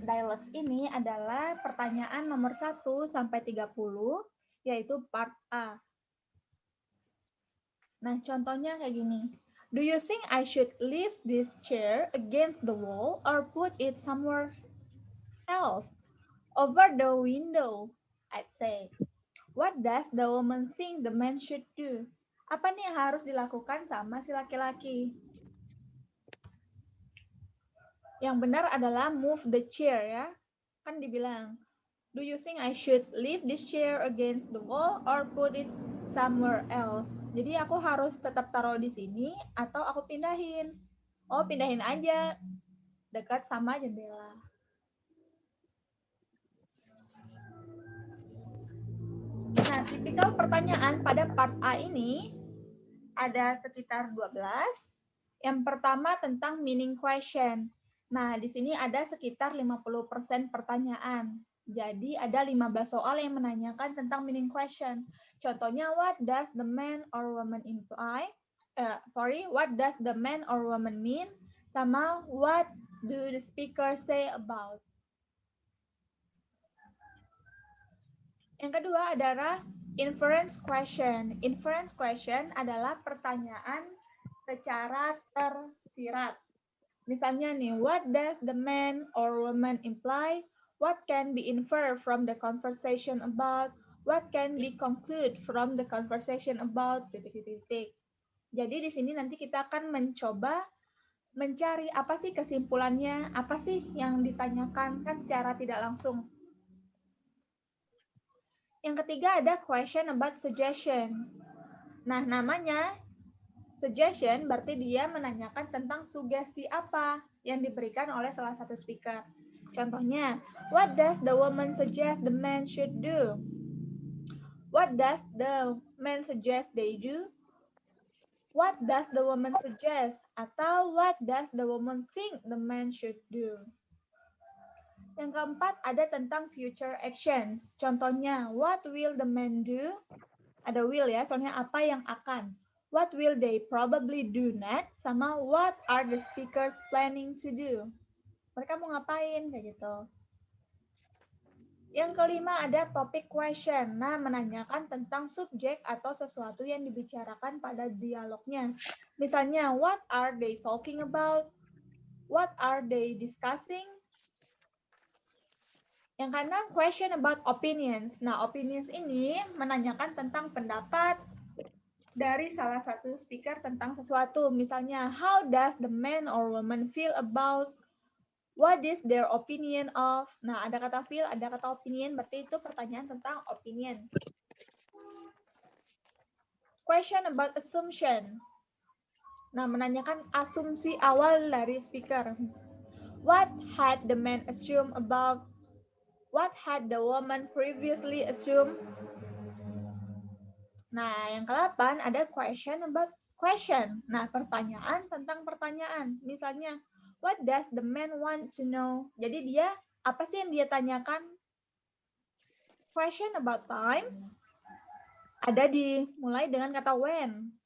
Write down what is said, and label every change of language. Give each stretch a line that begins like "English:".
Indonesian: Dialogues ini adalah pertanyaan nomor 1 sampai 30, yaitu part A. Nah, contohnya kayak gini.
English: Do you think I should leave this chair against the wall or put it somewhere else? Over the window, I'd say. What does the woman think the man should do?
Indonesian: Apa nih yang harus dilakukan sama si laki-laki? Yang benar adalah
English: move the chair
Indonesian: ya. Kan dibilang,
English: do you think I should leave this chair against the wall or put it somewhere else?
Indonesian: Jadi aku harus tetap taruh di sini atau aku pindahin? Oh, pindahin aja dekat sama jendela. Nah, tipikal pertanyaan pada part A ini ada sekitar 12. Yang pertama tentang meaning question. Nah, di sini ada sekitar 50% pertanyaan. Jadi ada 15 soal yang menanyakan tentang meaning question. Contohnya,
English: what does the man or woman imply? What does the man or woman mean? Sama what do the speaker say about?
Indonesian: Yang kedua adalah inference question. Inference question adalah pertanyaan secara tersirat. Misalnya nih,
English: what does the man or woman imply? What can be inferred from the conversation about? What can be concluded from the conversation about?
Indonesian: Titik-titik. Jadi di sini nanti kita akan mencoba mencari apa sih kesimpulannya, apa sih yang ditanyakan kan secara tidak langsung. Yang ketiga ada
English: question about suggestion.
Indonesian: Nah, namanya suggestion berarti dia menanyakan tentang sugesti apa yang diberikan oleh salah satu speaker.
English: Contohnya, what does the woman suggest the man should do? What does the man suggest they do? What does the woman suggest? Atau what does the woman think the man should do?
Indonesian: Yang keempat ada tentang
English: future actions.
Indonesian: Contohnya,
English: what will the man do?
Indonesian: Ada will ya, soalnya apa yang akan.
English: What will they probably do next? Sama what are the speakers planning to do?
Indonesian: Mereka mau ngapain kayak gitu. Yang kelima ada topic question. Nah, menanyakan tentang subjek atau sesuatu yang dibicarakan pada dialognya.
English: Misalnya, what are they talking about? What are they discussing?
Indonesian: Yang keenam,
English: question about opinions.
Indonesian: Nah, opinions ini menanyakan tentang pendapat dari salah satu speaker tentang sesuatu.
English: Misalnya, how does the man or woman feel about? What is their opinion of?
Indonesian: Nah, ada kata feel, ada kata opinion, berarti itu pertanyaan tentang opinion.
English: Question about assumption.
Indonesian: Nah, menanyakan asumsi awal dari speaker.
English: What had the man assumed about? What had the woman previously assumed?
Indonesian: Nah, yang ke-8 ada
English: question about question.
Indonesian: Nah, pertanyaan tentang pertanyaan. Misalnya,
English: what does the man want to know?
Indonesian: Jadi dia, apa sih yang dia tanyakan?
English: Question about time.
Indonesian: Ada dimulai dengan kata when.